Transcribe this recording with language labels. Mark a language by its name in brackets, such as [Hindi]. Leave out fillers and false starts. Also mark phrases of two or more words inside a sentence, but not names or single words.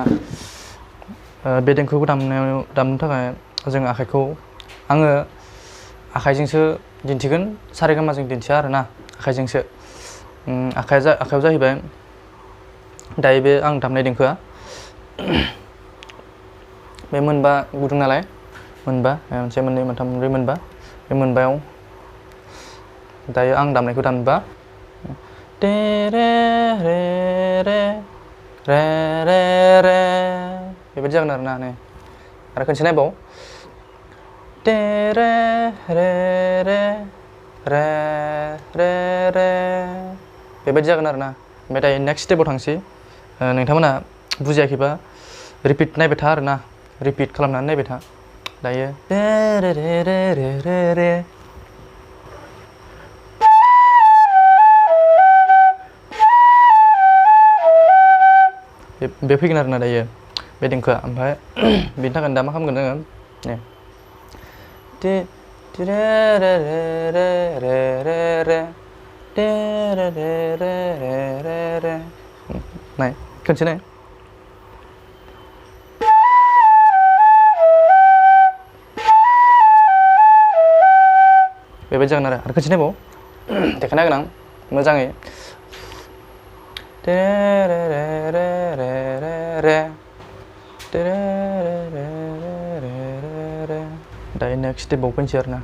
[Bodo] बे देंखोखौ दामनो थाखाय जों आङो आखाइजोंसो दिन्थिगोन, सारेगामाजों दिन्थिया आरोना, आखाइजोंसो। आखाइयाव जाहैबाय दायो बे आं दामनाय देंखोआ बे मोनबा गुदुं नालाय, मोनबा, मोनसे मोननै मोनथाम मोनब्रै मोनबा, बे मोनबायाव दायो आं दामनायखौ दामोबा टे रे रे रे रे रे रे बेबायदि जागोन आरोना। आरो खनसे नायबाव टे रे रे रे रे रे रे बेबायदि जागोन आरोना। ओमफ्राय दायो नेक्स्ट स्टेपाव थांसै। नोंथांमोना बुजियाखैबा रिपिट नायबाय था आरोना, रिपिट खालामनानै नायबाय था। दायो रे रे रे रे रे रे रे बे फैगोन आरोना दायो बे देंखोआ। ओमफ्राय बेनि थाखायनो दा मा खालामगोन जोङो, टे रे रे रे रे रे रे रे टे रे रे रे रे रे रे नाय, खनसे नाय। बेबायदि जागोन आरो खनसे नायबाव देखायना होगोन आं मोजाङै। टे रे रे रे रे रे रे टे रे रे रे रे रे रे दायो नेक्स्ट स्टेपाव फैनोसै आरोना।